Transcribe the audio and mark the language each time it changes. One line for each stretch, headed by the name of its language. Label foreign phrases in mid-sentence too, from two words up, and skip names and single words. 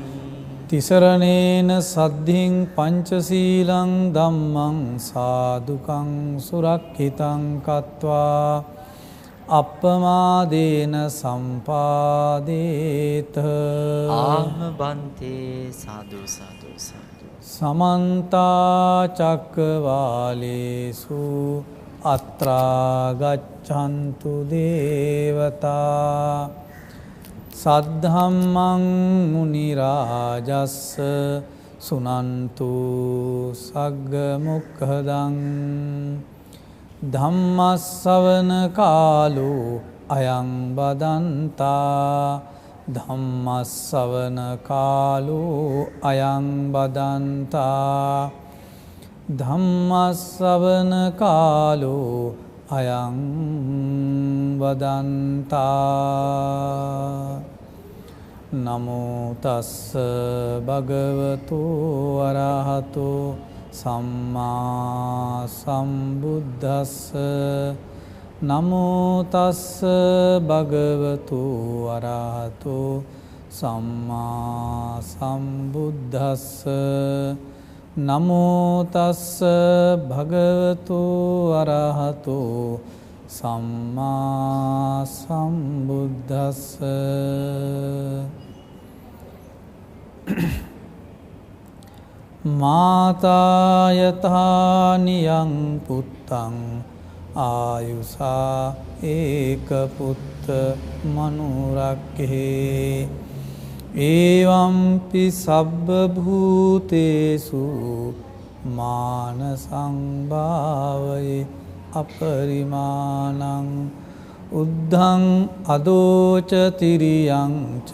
Pali: තිසරණේන සද්ධින් පංචශීලං ධම්මං සාදුකං සුරක්ඛිතං කତ୍වා අප්පමාදේන සම්පාදේත.
Sinhala: ආම බන්තේ. සාදු සාදු සාදු.
Pali: समन्ता चक्रवालेषु අත්‍රා ගච්ඡන්තු දේවතා සද්ධම්මං මුනි රාජස්ස සුනන්තු සග්ග මොක්ඛදං ධම්මස්සවන කාලෝ අයං බදන්තා ධම්මස්සවන කාලෝ අයං බදන්තා ධම්මස්සවන කාලෝ අයං වදන්තා නමෝ තස්ස භගවතු අරහතු සම්මා සම්බුද්දස්ස නමෝ තස්ස භගවතු අරහතු සම්මා සම්බුද්දස්ස නමෝ තස්ස භගවතු අරහතු සම්මා සම්බුද්දස්ස මාතා යථා නියං පුත්තං ආයුසා ඒක පුත්ත මනුරක්ඛේ ඒවම්පි සබ්බ භූතේසු මාන සංභාවයේ අපරිමාණං උද්ධං අදෝච තිරියං ච